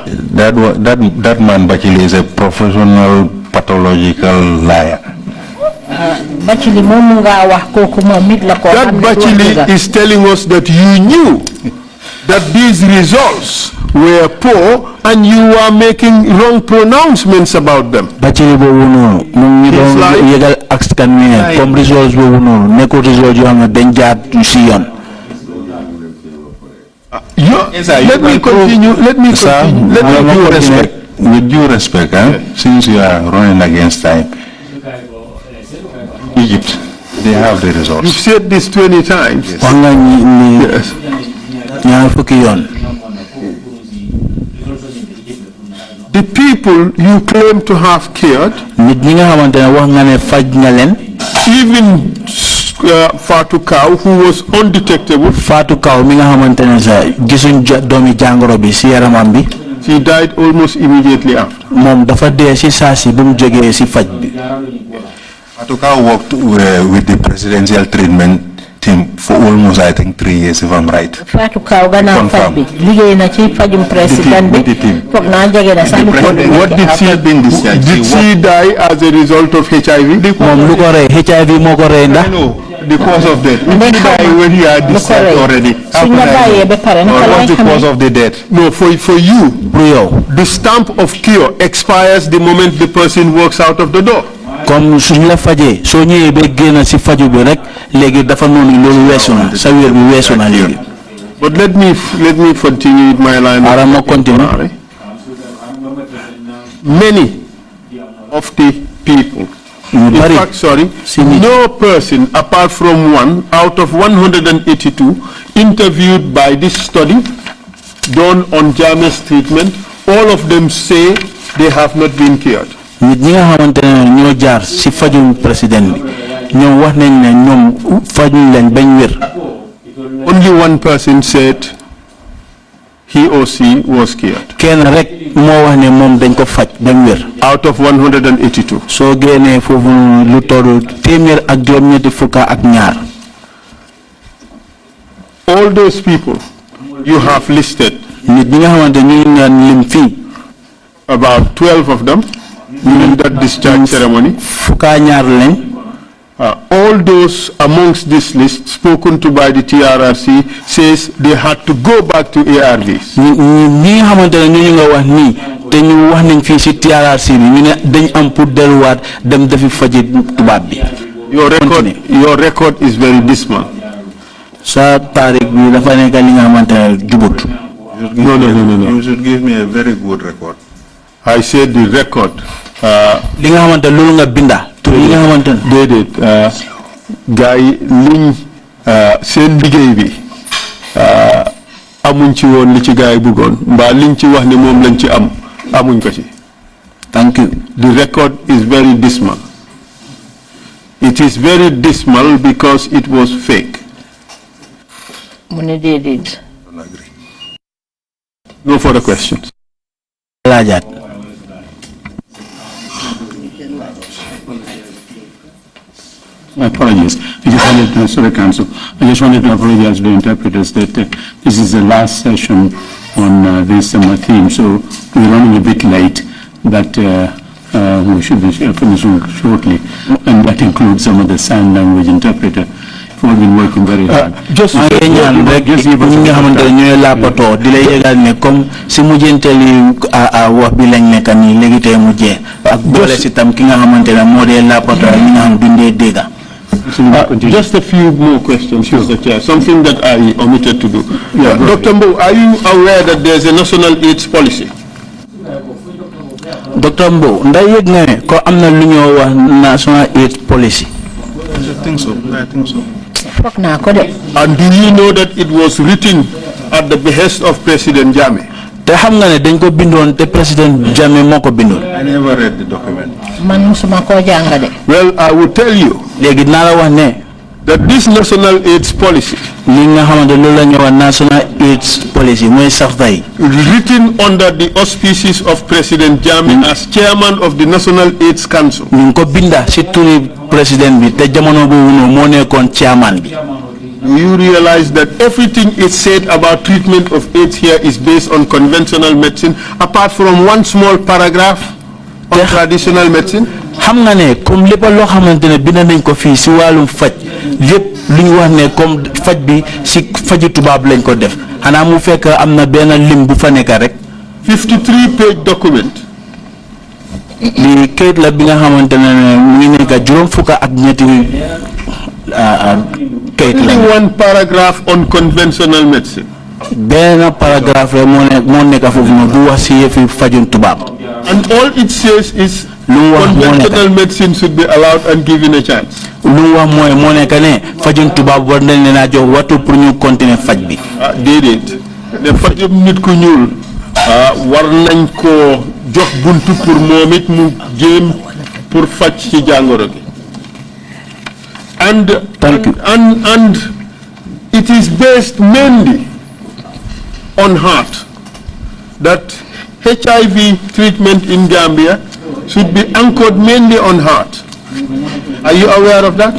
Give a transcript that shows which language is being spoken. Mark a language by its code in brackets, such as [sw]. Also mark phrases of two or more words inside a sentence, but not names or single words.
[en] That man Bachili is a professional pathological liar. That Bachili is telling us that you knew that these results were poor and you were making wrong pronouncements about them. [wo] Bachili bo wono ngi don yegal askan mi comme results bo wono neko results yo xamna dañ jaar ci yoon. [en] Let me continue. With due respect, since you are running against time, Egypt, they have the results. You've said this 20 times. Yes. The people you claim to have cured, even Fatou Cow, who was undetectable. [wo] Fatou Cow mi nga xamantene sa gisuñ doomi jangoro bi ci yaramam bi. [en] He died almost immediately after. [wo] Mom dafa dee si saa si bu mu jógee si faj bi. [en] Atuka worked with the presidential treatment team for almost, I think, 3 years, if I'm right. [wo] Fatou Kaw gannaaw faj bi liggéey na ci fajum président bi foog naa jege na sax lu ko [en] What did she been discharged? Did she die as a result of HIV? [wo] Mom lu ko rey HIV moo ko rey ndax. [en] The cause of death. If he died when he had discharged already, how could I know? What's the cause of the death? No, for you, the stamp of cure expires the moment the person walks out of the door. [wo] Comme suñ la fajee soo ñëwee ba génn si faju bi rek léegi dafa noonu loolu weesu na sa wér bi weesu na léegi. [en] But let me continue with my line. [wo] Arama continue. [en] Many of the people, in fact, sorry, no person apart from one out of 182 interviewed by this study done on Jammeh'S treatment, all of them say they have not been cured. [wo] Nit ñi nga xamante ne ñoo jaar si fajum président bi ñoom wax nañ ne ñoom fajuñ leen bañ wér. [en] Only one person said he or she was cured. [wo] Kenn rek moo wax ne moom dañ ko faj bañ wér. [en] Out of 182. [wo] soo génnee foofu lu toll téeméer ak juróom-ñetti fukka ak ñaar. [en] All those people you have listed. [wo] Nit ñi nga xamante ñu ngi lim fii. [en] About 12 of them. During that discharge ceremony. [wo] Fukka ñaar lañ. [en] All those amongst this list spoken to by the TRRC says they had to go back to ARVs. [wo] ñi nga xamante ne ñu nga wax nii te ñu wax nañ fii si TRRC bi ñu ne dañ am pour delluwaat dem defi faji tubaab bi. [en] Your record is very dismal. [wo] Sa tarik bi dafa nekk li nga xamante ne jubut. [en] No. You should give me a very good record. I said the record. [wo] Li nga xamante loolu nga binda. Li nga xamante déedéet gars yi liñ seen liggéey bi amuñ ci woon li ci gars yi bëggoon mbaa liñ ci wax ne moom lañ ci am amuñ ko ci. [en] Thank you. The record is very dismal. It is very dismal because it was fake. [wo] mu ne déedéet. [en] No further questions. [wo] Laajaat. [en] My apologies. I just wanted to, sorry, Council. I just wanted to apologize to the interpreters that this is the last session on this summer theme, so we're running a bit late, but we should be finishing shortly, and that includes some of the sign language interpreter. We've all been working very hard. [wo] Just ñaan rek ñi nga xamante ñoy lapato di lay yegal ne comme si mujenteli wax bi lañ nekk ni légui tay mu jé ak bolé ci tam ki nga xamante ne mo dé lapato ñi nga xam dundé déga. [en] Just a few more questions, Mr. Chair. Something that I omitted to do. Dr. Mbowe, are you aware that there's a national AIDS policy? Dr. [wo] Mbowe, nda yegg nga ne ko amna lu ñoo wax [en] national AIDS policy. I think so. And do you know that it was written at the behest of President Jammeh? [wo] Te xam nga ne dañ ko bindoon te President Jammeh moo ko bindoon. [en] I never read the document. [wo] Man musuma ko jàng de. [en] Well, I will tell you. [wo] Léegi naa la wax ne. [en] That this national AIDS policy. [wo] Li nga xamante loolu la ñu wax [en] national AIDS policy [wo] mooy sax tay. [en] Written under the auspices of President Jammeh as chairman of the National AIDS Council. [wo] Ñu ko binda ci turi président bi te jamono boobu noonu moo nekkoon chairman bi. [en] Do you realize that everything is said about treatment of AIDS here is based on conventional medicine, apart from one small paragraph on traditional medicine? [wo] Xam nga ne comme lépp loo xamante ne bind nañ ko fii si wàllum faj lépp lu ñu wax ne comme faj bi si faju tubaab lañ ko def xanaa mu fekk am na benn lim bu fa nekk rek. [en] 53-page document. [wo] li kayit la bi nga xamante ne mu ngi nekk juróom fukk ak ñetti kayit la. [en] One paragraph on conventional medicine. [wo] benn paragraphe rek moo nekk foofu noonu bu wax si yëfi fajum tubaab. [en] And all it says is conventional medicine should be allowed and given a chance. [wo] lu wax mooy moo nekk ne fajum tubaab war nañ leen a jox waxtu pour ñu continuer faj bi. déedéet ne fajum nit ku ñuul war nañ ko jox buntu pour moom it mu jéem pour faj ci jàngoro gi. [en] And it is based mainly on heart, that HIV treatment in Gambia should be anchored mainly on heart. Are you aware of that?